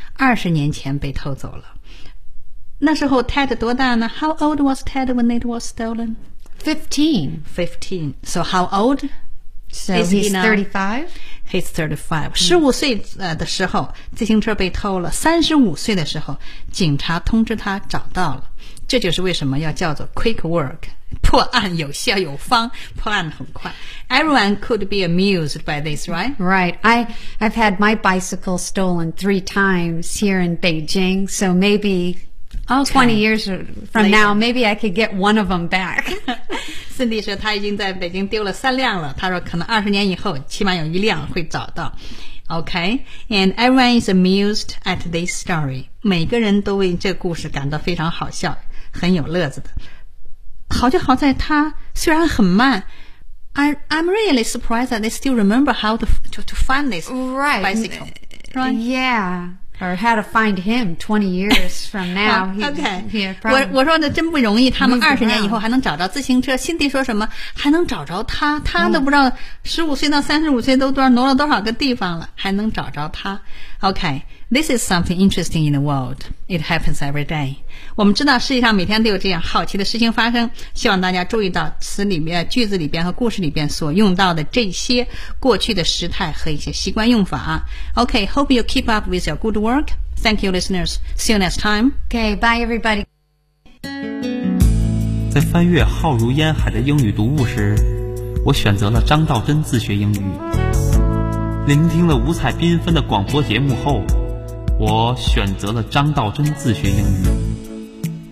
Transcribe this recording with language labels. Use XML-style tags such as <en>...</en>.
<zh>20年前被偷走了。那时候 Ted 多大呢？</zh> <en>How old was Ted when it was stolen? 15. So how old? So he's 35.</en> <zh>15岁的时候自行车被偷了，35岁的时候警察通知他找到了。这就是为什么要叫做</zh> <en>quick work，</en> <zh>破案有效有方，破案很快。</zh> <en>Everyone could be amused by this, right? Right. I've had my bicycle stolen 3 times here in Beijing, so maybe okay, 20 years from now, maybe I could get one of them back.</en> <zh>Cindy 说她已经在北京丢了三辆了，她说可能20年以后起码有一辆会找到。</zh> <en>Okay, and everyone is amused at this story.</en> <zh>每个人都为这故事感到非常好笑，很有乐子的。好就好在他虽然很慢，</zh> <en>I'm really surprised that they still remember how to find this right, bicycle. Right. Yeah. Or how to find him 20 years from now. Okay.</en> <zh>我说的真不容易，他们20年以后还能找着自行车。辛迪说什么还能找着他，他都不知道15岁到35岁都挪了多少个地方了，还能找着他。</zh> <en>Okay. This is something interesting in the world. It happens every day.</en> <zh>我们知道世界上每天都有这样好奇的事情发生，希望大家注意到词里面、句子里边和故事里边所用到的这些过去的时态和一些习惯用法。</zh> <en>Okay, hope you keep up with your good work. Thank you, listeners. See you next time. Okay, bye, everybody.</en> <zh>在翻阅浩如烟海的英语读物时，我选择了张道真自学英语。聆听了五彩缤纷的广播节目后，我选择了张道真自学英语。</zh>